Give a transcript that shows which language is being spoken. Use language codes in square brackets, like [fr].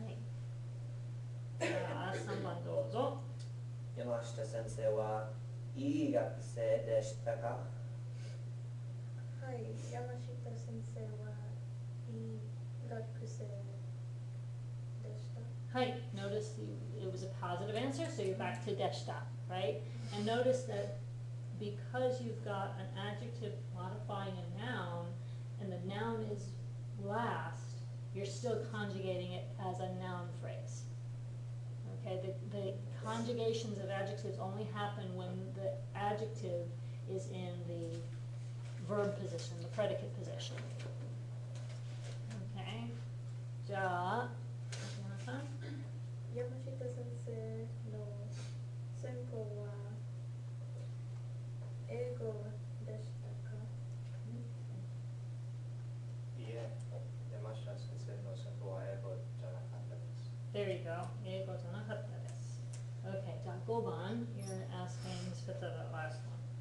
[ja] はい。じゃあ3番どうぞ。山下先生はいい学生でしたか？はい、山下先生はいい学生でした。はい. [en] Notice it was a positive answer, so you're back to deshita, right? And notice that because you've got an adjective modifying a noun, and the noun is last, you're still conjugating it as a noun phrase. Okay, the conjugations of adjectives only happen when the adjective is in the verb position, the predicate position. [ja] Okay, じゃあ、松村さん。山下先生の専攻は英語でしたか？いいえ、山下先生の専攻は英語じゃなかったです [en] There you go. [ja] 英語じゃなかったです。 [en] Okay, [ja] じゃあ5番, [en] you're asking for the last one.